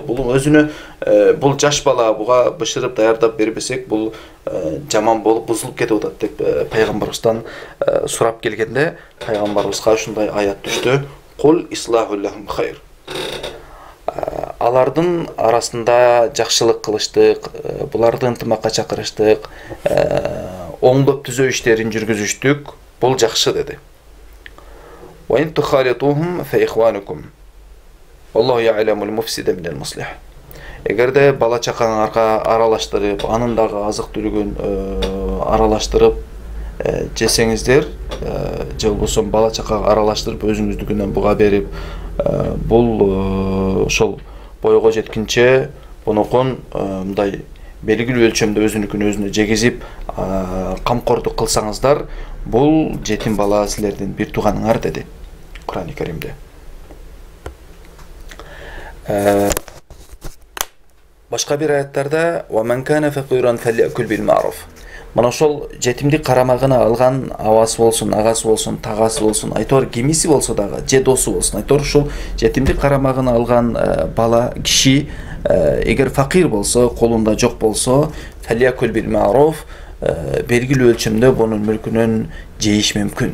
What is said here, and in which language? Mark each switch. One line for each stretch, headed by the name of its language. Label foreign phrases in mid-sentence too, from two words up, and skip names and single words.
Kyrgyz: Бул өзүнө бул жаш бала, буга бышырып даярдап бербесек, бул жаман болуп бузулуп кетип атат деп пайгамбарыбыздан сурап келгенде, пайгамбарыбызга ушундай аят түштү:
Arabic: "قل إصلاح لهم خير".
Kyrgyz: Алардын арасында жакшылык кылыштык, буларды ынтымакка чакырыштык, оңдоп түзөө иштерин жүргүзүштүк, бул жакшы деди.
Arabic: وإن تخالطوهم فإخوانكم. الله يعلم المفسد من المصلح.
Kyrgyz: Эгерде бала чакаңарга аралаштырып, анын дагы азык түлүгүн аралаштырып жесеңиздер, же болбосо бала чакага аралаштырып өзүңүздүкүнөн буга берип, бул ошол бойго жеткинче бунукун мындай белгилүү өлчөмдө өзүнүкүн өзүнө жегизип камкордук кылсаңыздар, бул жетим бала силердин бир тууганыңар деди Кур'ан-ы Каримде. Башка бир аяттарда
Arabic: "ومن كان فقيرا فليأكل بالمعروف".
Kyrgyz: Мына ошол жетимди карамагына алган абасы болсун, агасы болсун, тагасы болсун, айтор кимиси болсо дагы, же досу болсун, айтор ушул жетимди карамагына алган бала киши эгер факир болсо, колунда жок болсо,
Arabic: فليأكل بالمعروف,
Kyrgyz: белгилүү өлчөмдө бунун мүлкүнөн жейиш мүмкүн.